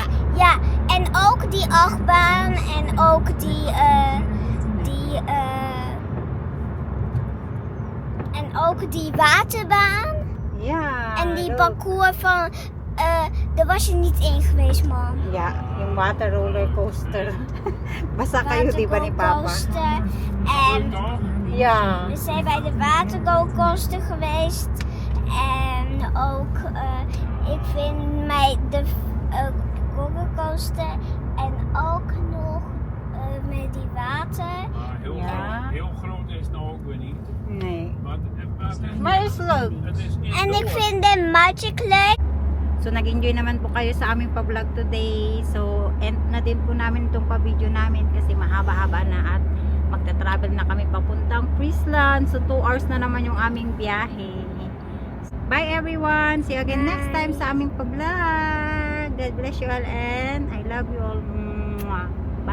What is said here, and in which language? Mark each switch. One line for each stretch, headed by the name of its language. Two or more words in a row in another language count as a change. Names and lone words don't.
Dutch: Ja, en ook die achtbaan en ook die waterbaan.
English: Yeah.
Dutch: En die parcours van, daar was je niet in geweest, man.
English: Yeah,
Filipino: yung
English: water roller coaster.
Filipino: Basta kayo, di ba ni Papa?
Dutch: Watercoaster. En
English: Yeah.
Dutch: we zijn bij de watercoaster geweest. En ook, ik vind mij de rollercoaster en ook nog met die water. Ja. Heel groot is het nou ook weer niet. Nee. Maar het Maar is, is leuk. het is En ik indoor. vind de Magic leuk.
Filipino: So, nag-enjoy naman po kayo sa aming pa-vlog today. So, end na din po namin itong pa-video namin kasi mahaba-haba na at magta-travel na kami papuntang Friesland. So, 2 hours na naman yung aming biyahe.
English: Bye everyone! See you again next time
Filipino: sa aming pa-vlog.
English: God bless you all and I love you all. Mwah.